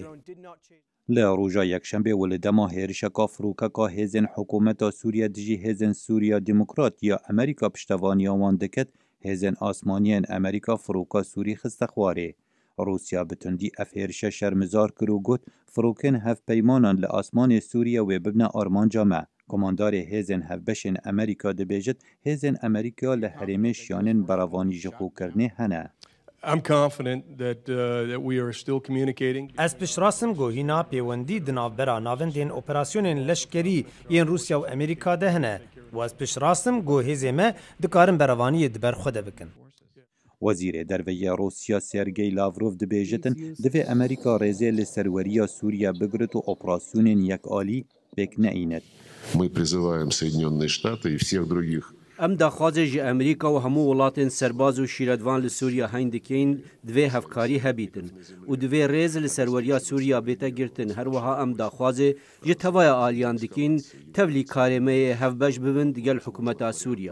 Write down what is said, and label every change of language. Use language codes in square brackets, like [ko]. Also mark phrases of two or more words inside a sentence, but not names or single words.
[ku] Li roja yekşembe û li dema hêrişeka firokeka hêzên hikûmeta Sûriye dijî hêzên Sûriya Demokrat ya Amerîka piştevaniya wan diket, hêzên asmaniyên Amerîka firoka Sûrî xiste xwarê. Rusya bi tundî ev hêrişe şermizar kir û got firokên hevpeymanan li asmanê Sûriye wê bibne armanca me. Komandarê hêzên hevbeşên Amerîka dibêjit hêzên Amerîka li herêmê şiyanên berevanî ji xwekirinê hene. [en] I'm confident that we are still communicating. [ku] Ez piştrastim gohîna pêwendî di navbera navendên operasyonên leşkerî yên Rusya û Amerîka de hene. û ez piştrastim got hêzê me dikarin berevaniyê di ber xwe de bikin. Wezîrê derveyê Rusya Sergey Lavrov dibêjitin divê Amerîka rêzê li serweriya Sûriye bigirit û operasyonên yekalî pêk neînit. [ru] Мы призываем Соединенные Штаты и всех других. [ku] Em daxwazê ji Amerîka û hemû welatên serbaz û şîretvan li Sûriya heyn dikin divê hevkarî hebîtin û divê rêz li serweriya Sûriya bête girtin. Her wiha em daxwazê ji tevaya aliyan dikin tevlî karêmeyê hevbeş bibin digel hikûmeta Sûriya.